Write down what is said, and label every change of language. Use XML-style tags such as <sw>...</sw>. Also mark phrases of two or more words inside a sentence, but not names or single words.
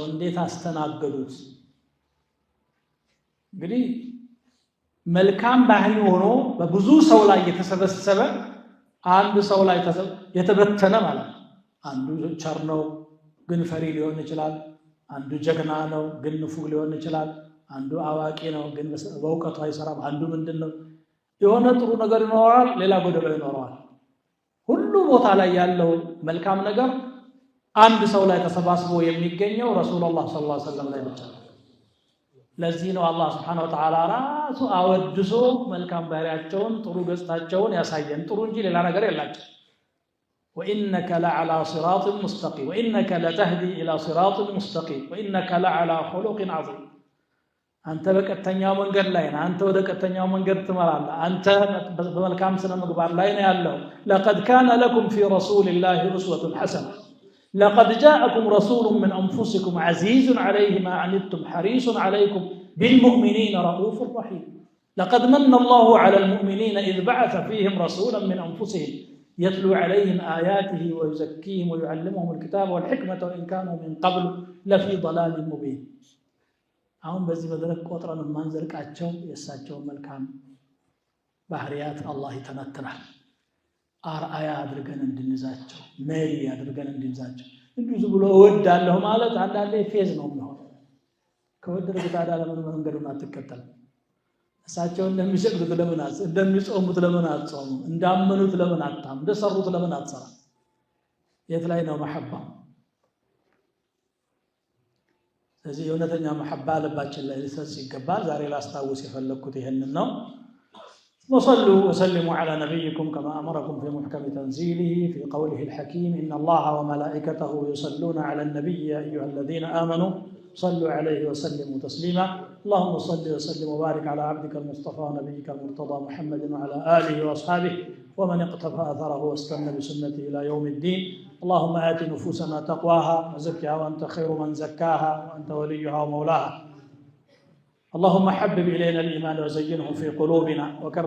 <am>እንዴት አስተናገዱት? እንግዲህ መልካም ባህሪ ሆኖ በብዙ ሰው ላይ የተሰበሰበ አንድ ሰው ላይ የተበተነ ማለት ነው። አንዱ ቸር ነው ግን ፈሪ ሊሆን ይችላል። አንዱ ጀግና ነው ግን ንፉግ ሊሆን ይችላል። አንዱ አዋቂ ነው ግን በእውቀቱ አይሰራም። አንዱ ምንድነው የሆነ ጥሩ ነገር ይኖራል፣ ሌላ ጎደሎ ይኖራል። ሁሉ ቦታ ላይ ያለው መልካም ነገር አንድ ሰው ላይ ተሰባስቦ የሚገኘው</am> <ar>رسول الله صلى الله عليه وسلم</ar> <am>ላይ ብቻ ነው። ለዚህ ነው አላህ</am> <ar>سبحانه وتعالى</ar> <am>ራሱ አወድሶ መልካም ባህሪያቸውን ጥሩ ገጽታቸውን ያሳየን። ጥሩ እንጂ ሌላ ነገር የላቸው።</am> <ar>وإنك لعلى صراط مستقيم وإنك لتهدي إلى صراط مستقيم وإنك لعلى خلق عظيم</ar> <am>አንተ በቀጥተኛው መንገድ ላይ ነህ። አንተ ወደ ቀጥተኛው መንገድ ትመራለህ። አንተ በመልካም ስነ ምግባር ላይ ነው ያለው።</am> <ar>لقد كان لكم في رسول الله أسوة حسنة لقد جاءكم رسول من أنفسكم عزيز عليه ما عنتم حريص عليكم بالمؤمنين رؤوف رحيم لقد من الله على المؤمنين إذ بعث فيهم رسولا من أنفسهم يتلو عليهم آياته ويزكيهم ويعلمهم الكتاب والحكمة وإن كانوا من قبل لفي ضلال مبين</ar> <am>አሁን በዚህ መድረክ ቆጥረን ማንዘልቃቸው የእሳቸው መልካም ባህሪያት አላህ ይተነትናል። አርአያ አድርገን እንድንይዛቸው፣ መሪ አድርገን እንድንይዛቸው። እንዲሁ ዝም ብሎ እወዳለሁ ማለት አንዳንዴ ፌዝ ነው የሚሆነው። ከወደድክ ታዲያ ለምን መንገዱን አትከተልም? እሳቸው እንደሚሰግዱት ለምን እንደሚጾሙት ለምን አትጾሙ? እንዳመኑት ለምን አታም? እንደሰሩት ለምን አትሰራ? የት ላይ ነው መሐባ? ስለዚህ የእውነተኛ መሐባ ልባችን ላይ ሊሰርጽ ይገባል። ዛሬ ላስታውስ የፈለግኩት ይሄንን ነው።</am> <ar>وصلوا وسلموا على نبيكم كما أمركم في محكم تنزيله في قوله الحكيم إن الله وملائكته يصلون على النبي يا أيها الذين آمنوا صلوا عليه وسلموا تسليما اللهم صل وسلم وبارك على عبدك المصطفى ونبيك المرتضى محمد وعلى آله وأصحابه ومن اقتفى أثره واستنى بسنته إلى يوم الدين اللهم آت نفوسنا تقواها وزكها وأنت خير من زكاها وأنت وليها ومولاها اللهم حبب إلينا الإيمان وزينه في قلوبنا وكره</ar>